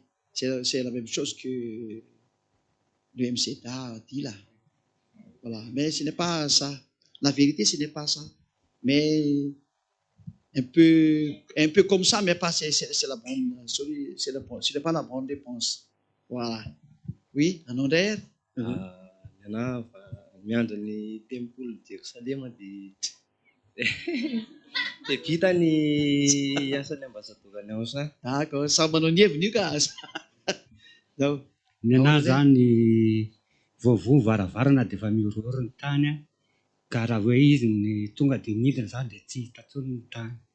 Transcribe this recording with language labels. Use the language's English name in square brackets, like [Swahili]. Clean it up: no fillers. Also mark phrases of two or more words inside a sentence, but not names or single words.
[French] C'est la même chose que le MCTA dit là. Voilà. Mais ce n'est pas ça. La vérité, ce n'est pas ça. Mais un peu comme ça, mais pas c'est la bonne solution. Ce n'est pas la bonne réponse. Voilà. Oui, un nom d'air. [Malagasy] Nana miandry ny tempoly Jerusalema dia vita ny asany ambasadorany ao sa. D'accord, samy manao ny heviny io ka. Ny anahy zany voavoa varavarana dia efa miororo ny tany a, ka raha hoe izy ny tonga dia midina zany dia tsy hita tsony ny tany.